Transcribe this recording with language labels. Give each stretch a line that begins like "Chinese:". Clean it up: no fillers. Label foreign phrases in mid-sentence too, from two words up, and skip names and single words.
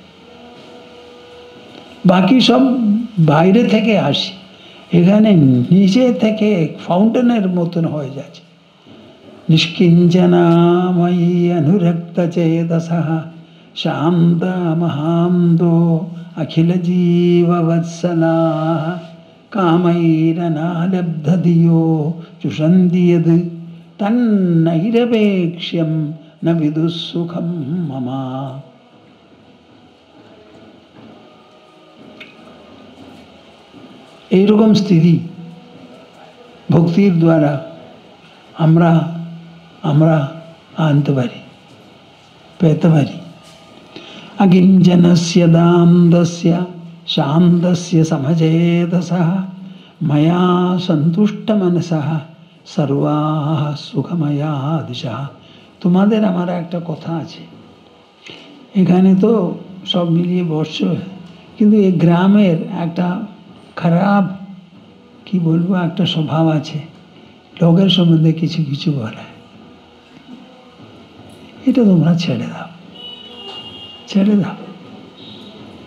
Bangla: বাকি সব বাইরে থেকে আসে, এখানে নিজে থেকে ফাউন্টেনের মতন হয়ে যাচ্ছে।
Sanskrit: নিষ্কিঞ্চনাময়ী অনুরক্ত চেতসঃ শান্ত মহান্তো अखिल जीव वत्सला कामैरनालब्धधियो जुषन्ति यद् तन्नैरपेक्ष्यं न विदुःसुखं मम।
Bangla: এইরকম স্থিতি ভক্তির দ্বারা আমরা আমরা আনতে পারি, পেতে পারি।
Sanskrit: अकिञ्चनस्य दान्दस्य शान्तस्य समचेतसः मया सन्तुष्टमनसः सर्वाः सुखमया दिशः।
Bangla: তোমাদের আমার একটা কথা আছে, এখানে তো সব মিলিয়ে বসছো, কিন্তু এই গ্রামের একটা খারাপ কি বলবো একটা স্বভাব আছে, লোকের সম্বন্ধে কিছু কিছু বলে। এটা তোমরা ছেড়ে দাও, ছেড়ে দাও।